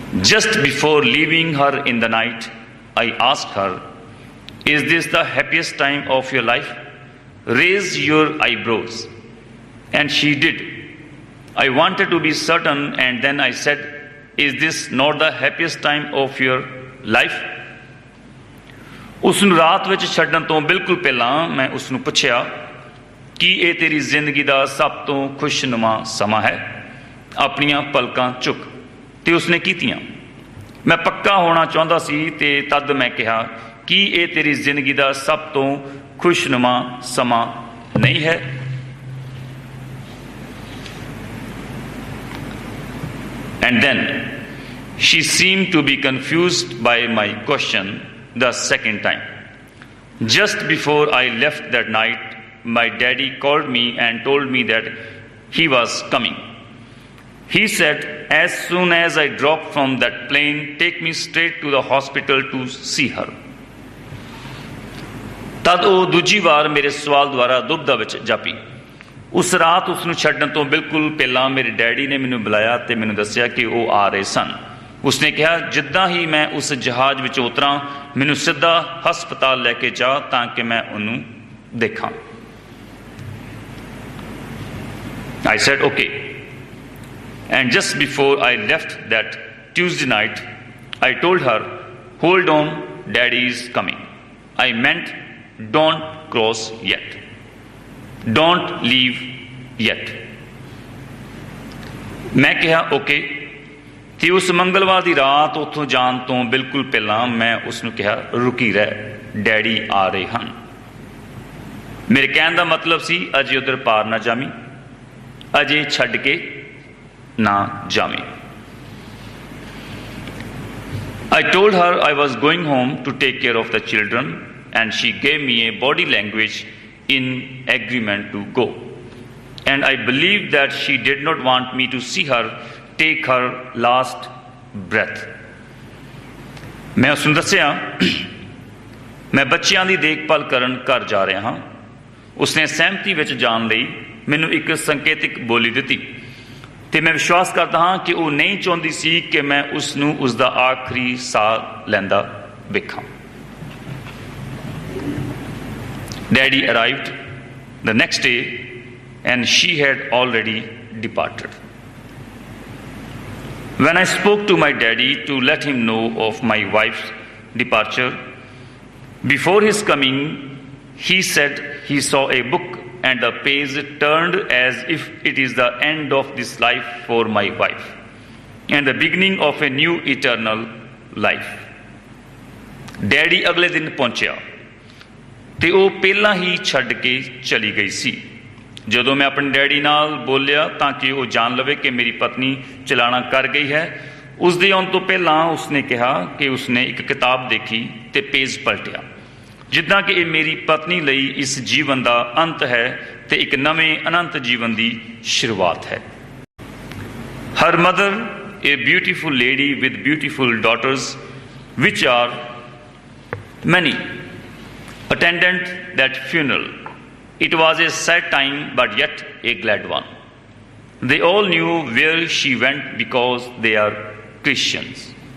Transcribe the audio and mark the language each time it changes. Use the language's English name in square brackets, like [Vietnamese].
[English] Just before leaving her in the night, I asked her, is this the happiest time of your life? Raise your eyebrows. And she did. I wanted to be certain, and then I said, is this not the happiest time of your life? [Punjabi] ਉਸ ਨੂੰ ਰਾਤ ਵਿੱਚ ਛੱਡਣ ਤੋਂ ਬਿਲਕੁਲ ਪਹਿਲਾਂ ਮੈਂ ਉਸ ਨੂੰ ਪੁੱਛਿਆ, ਕੀ ਇਹ ਤੇਰੀ ਜ਼ਿੰਦਗੀ ਦਾ ਸਭ ਤੋਂ ਖੁਸ਼ਨੁਮਾ ਸਮਾਂ ਹੈ? ਆਪਣੀਆਂ ਪਲਕਾਂ ਚੁੱਕ, ਅਤੇ ਉਸਨੇ ਕੀਤੀਆਂ। ਮੈਂ ਪੱਕਾ ਹੋਣਾ ਚਾਹੁੰਦਾ ਸੀ ਅਤੇ ਤਦ ਮੈਂ ਕਿਹਾ, ਕੀ ਇਹ ਤੇਰੀ ਜ਼ਿੰਦਗੀ ਦਾ ਸਭ ਤੋਂ ਖੁਸ਼ਨੁਮਾ ਸਮਾਂ ਨਹੀਂ ਹੈ? [English] And then she seemed to be confused by my question the second time. Just before I left that night, my daddy called me and told me that he was coming. He said, as soon as I drop from that plane, take me straight to the hospital to see her. [Punjabi] ਤਦ ਉਹ ਦੂਜੀ ਵਾਰ ਮੇਰੇ ਸਵਾਲ ਦੁਆਰਾ ਦੁਬਦਾ ਵਿੱਚ ਜਾਪੀ। ਉਸ ਰਾਤ ਉਸ ਨੂੰ ਛੱਡਣ ਤੋਂ ਬਿਲਕੁਲ ਪਹਿਲਾਂ ਮੇਰੇ ਡੈਡੀ ਨੇ ਮੈਨੂੰ ਬੁਲਾਇਆ ਅਤੇ ਮੈਨੂੰ ਦੱਸਿਆ ਕਿ ਉਹ ਆ ਰਹੇ ਸਨ। ਉਸਨੇ ਕਿਹਾ, ਜਿੱਦਾਂ ਹੀ ਮੈਂ ਉਸ ਜਹਾਜ਼ ਵਿੱਚ ਉਤਰਾਂ, ਮੈਨੂੰ ਸਿੱਧਾ ਹਸਪਤਾਲ ਲੈ ਕੇ ਜਾ ਤਾਂ ਕਿ ਮੈਂ ਉਹਨੂੰ ਦੇਖਾਂ। [English] I said, okay. And just before I left that Tuesday night, I told her, hold on, Daddy is coming. I meant, don't cross yet. Don't leave yet. [Punjabi] ਮੈਂ ਕਿਹਾ, okay. ਤੇ ਉਸ ਮੰਗਲਵਾਰ ਦੀ ਰਾਤ ਉੱਥੋਂ ਜਾਣ ਤੋਂ ਬਿਲਕੁਲ ਪਹਿਲਾਂ ਮੈਂ ਉਸ ਨੂੰ ਕਿਹਾ, ਰੁਕੀ ਰਹਿ, ਡੈਡੀ ਆ ਰਹੇ ਹਨ। ਮੇਰੇ ਕਹਿਣ ਦਾ ਮਤਲਬ ਸੀ, ਅਜੇ ਉੱਧਰ ਪਾਰ ਨਾ ਜਾਵੀਂ, ਅਜੇ ਛੱਡ ਕੇ ਨਾ ਜਾਵੀਂ। [English] I told her I was going home to take care of the children, and she gave me a body language in agreement to go. And I believe that she did not want me to see her take her last breath. [Punjabi] ਮੈਂ ਉਸ ਨੂੰ ਦੱਸਿਆ, ਮੈਂ ਬੱਚਿਆਂ ਦੀ ਦੇਖਭਾਲ ਕਰਨ ਘਰ ਜਾ ਰਿਹਾ ਹਾਂ। ਉਸਨੇ ਸਹਿਮਤੀ ਵਿੱਚ ਜਾਣ ਲਈ ਮੈਨੂੰ ਇੱਕ ਸੰਕੇਤਿਕ ਬੋਲੀ ਦਿੱਤੀ ਅਤੇ ਮੈਂ ਵਿਸ਼ਵਾਸ ਕਰਦਾ ਹਾਂ ਕਿ ਉਹ ਨਹੀਂ ਚਾਹੁੰਦੀ ਸੀ ਕਿ ਮੈਂ ਉਸ ਨੂੰ ਉਸ ਦਾ ਆਖਰੀ ਸਾਹ ਲੈਂਦਾ ਵੇਖਾਂ। [English] Daddy arrived the next day and she had already departed. When I spoke to my daddy to let him know of my wife's departure, before his coming, he said he saw a book and the page turned as if it is the end of this life for my wife and the beginning of a new eternal life. [Punjabi] Daddy ਅਗਲੇ ਦਿਨ ਪਹੁੰਚਿਆ ਤੇ ਉਹ ਪਹਿਲਾਂ ਹੀ ਛੱਡ ਕੇ ਚਲੀ ਗਈ ਸੀ। ਜਦੋਂ ਮੈਂ ਆਪਣੇ ਡੈਡੀ ਨਾਲ ਬੋਲਿਆ ਤਾਂ ਕਿ ਉਹ ਜਾਣ ਲਵੇ ਕਿ ਮੇਰੀ ਪਤਨੀ ਚਲਾਣਾ ਕਰ ਗਈ ਹੈ, ਉਸ ਦੇ ਆਉਣ ਤੋਂ ਪਹਿਲਾਂ ਉਸਨੇ ਕਿਹਾ ਕਿ ਉਸਨੇ ਇੱਕ ਕਿਤਾਬ ਦੇਖੀ ਤੇ ਪੇਜ ਪਲਟਿਆ, ਜਿੱਦਾਂ ਕਿ ਇਹ ਮੇਰੀ ਪਤਨੀ ਲਈ ਇਸ ਜੀਵਨ ਦਾ ਅੰਤ ਹੈ ਤੇ ਇੱਕ ਨਵੇਂ ਅਨੰਤ ਜੀਵਨ ਦੀ ਸ਼ੁਰੂਆਤ ਹੈ। [English] Her mother, a beautiful lady with beautiful daughters, which are many, attended that funeral. It was a sad time, but yet a glad one. They all knew where she went because they are Christians.